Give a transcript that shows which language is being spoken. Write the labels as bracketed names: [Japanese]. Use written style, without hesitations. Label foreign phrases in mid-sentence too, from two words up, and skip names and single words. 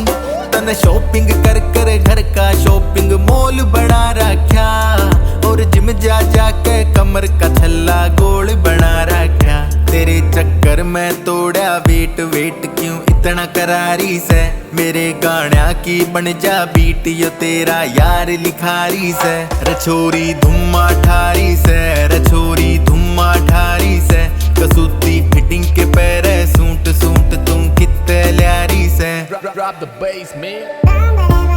[Haryanvi] तन शॉपिंग कर कर घर का शॉपिंग मॉल बना रख्या, और जिम जा जाके कमर का छल्ला गोल बना रख्या। तेरे चक्कर में तोड़ा वेट वेट क्यों इतना करारी से। मेरे गाना की बन जा बीट यो तेरा यार लिखारी से। रछोरी धुम्मा ठारी से, रछोरी धुम्मा ठारी से, कसूती फिटिंग के पैरे सूट सूट तू कित्ते ल्यारी से। [English] Drop the bass, man.